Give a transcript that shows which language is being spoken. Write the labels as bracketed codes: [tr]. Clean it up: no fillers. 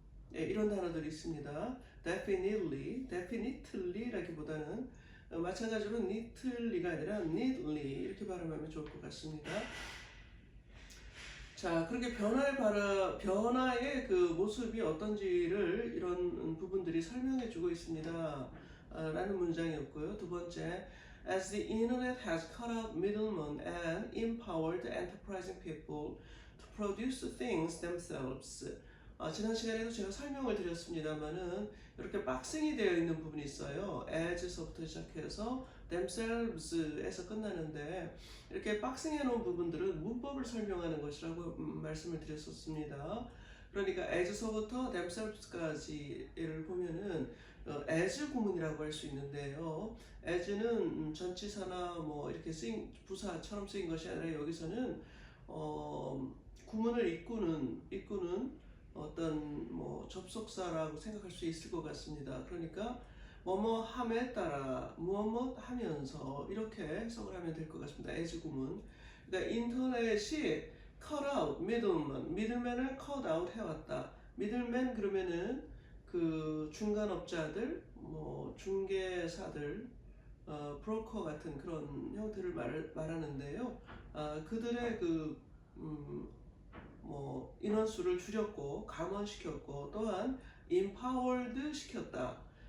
[ko] 네, 이런 단어들이 있습니다. definitely라기보다는 마찬가지로 neatly가 아니라 neatly 이렇게 발음하면 좋을 것 같습니다. 자, 그렇게 변화의 그 모습이 어떤지를 이런 부분들이 설명해 주고 있습니다. 라는 문장이었고요. 두 번째, [en] as the internet has cut out middlemen and empowered enterprising people to produce things themselves. [ko] 지난 시간에도 제가 설명을 드렸습니다만은 이렇게 박싱이 되어 있는 부분이 있어요. as서부터 시작해서 themselves에서 끝나는데 이렇게 박싱해 놓은 부분들은 문법을 설명하는 것이라고 말씀을 드렸었습니다. 그러니까 as서부터 themselves까지를 보면은 as 구문이라고 할 수 있는데요. as는 전치사나 뭐 이렇게 쓰인 부사처럼 쓰인 것이 아니라 여기서는 구문을 이끄는 어떤 뭐 접속사라고 생각할 수 있을 것 같습니다. 그러니까 뭐뭐 함에 따라 무엇 하면서 이렇게 해석을 하면 될 것 같습니다. as 구문. 그러니까 인터넷이 [en] cut out middleman [ko] 을 cut out 해왔다. middleman 그러면은 그 중간업자들, 뭐 중개사들, 브로커 같은 그런 형태를 말하는데요. 그들의 뭐 인원수를 줄였고 감원시켰고 또한 empowered 시켰다.